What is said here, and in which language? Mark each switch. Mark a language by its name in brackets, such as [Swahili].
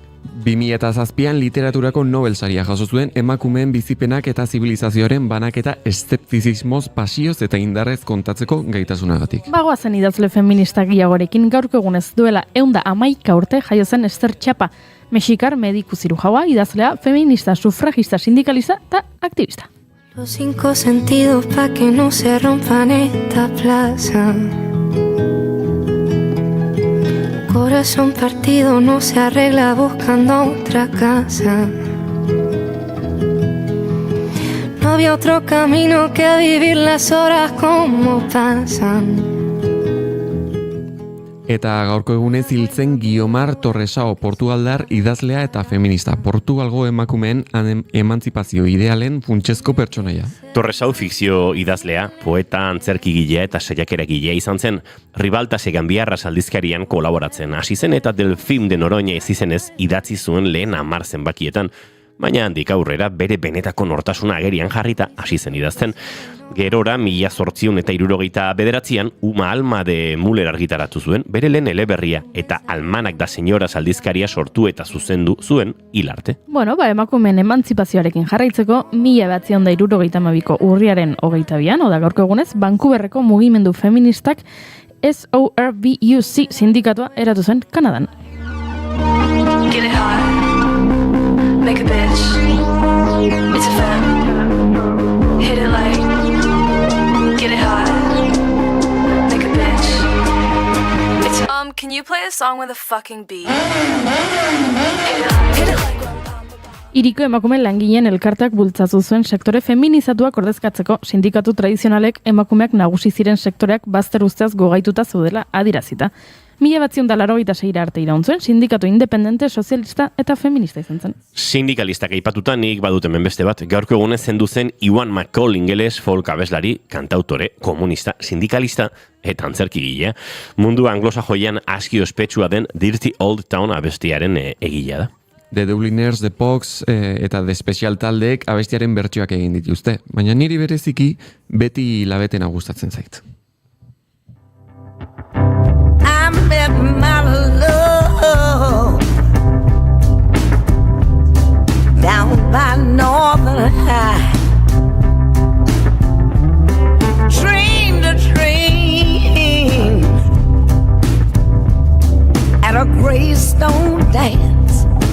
[Basque] 2007an literaturako Nobel saria jaso zuen emakumeen bizipenak eta zibilizazioaren banaketa eszeptizismoz, pasioz eta indarrez kontatzeko gaitasunagatik. Bagoazen idazle feminista gehiagorekin gaurko egunez duela 111 urte jaio zen Ester Txapa, mexikar mediku zirujaua, idazlea, feminista, sufragista, sindikalista eta aktivista. [Spanish] Los 5 sentidos pa' que no se rompan esta plaza. Corazón partido no se arregla buscando otra casa. No había otro camino que vivir las horas como pasan. [Basque] Eta gaurko egunez hiltzen Guiomar Torresao, Portugaldar idazlea eta feminista. Portugalgo emakumeen emantzipazio idealen funtsezko pertsonaia. Torresau fikzio idazlea, poeta, antzerkigilea eta saiakeragilea izan zen, Ribaltase Ganbiarra aldizkarian kolaboratzen hasi zen eta Del Film de Noroña ez izenez idatzi zuen lehen 10 zenbakietan. Baina handik aurrera bere benetako nortasuna agerian jarrita hasi zen idazten. Gerora 1869an Uma Alma de Müller argitaratu zuen, bere lehen eleberria eta Almanak da Señoras aldizkaria sortu eta zuzendu zuen hil arte. Bueno, emakumeen emantzipazioarekin jarraitzeko 1962ko urriaren 22an, oda gaurko egunez, Vancouverreko mugimendu feministak SORBUC sindikatua eratu zen Kanadan. [English] Get it hot, make a bitch, it's a femme, hit it like, get it hot, make a bitch, it's a can you play a song with a fucking beat? Hit it like [Basque] Hiriko emakume langileen elkarteak bultzatu zuen sektore feminizatuak ordezkatzeko sindikatu tradizionalek emakumeak nagusi ziren sektoreak bazter usteaz gogaituta zeudela adirazita. 1986 arte iraun zuen, sindikatu independente, sozialista eta feminista izan zen. Sindikalistak aipatuta nik badut hemen beste bat, gaurko egunez zendu zen Iwan McCall ingeles folk abeslari, kantautore, komunista, sindikalista eta antzerkigilea. Mundu anglosajoian aski ospetsua den Dirty Old Town abestiaren egilea da. The Dubliners, The Pogues eta The Special taldeek abestiaren bertsioak egin dituzte, baina niri bereziki beti labetena gustatzen zait. [English] I met my love down by Northern High. Dreamed a dream at a Greystone dance.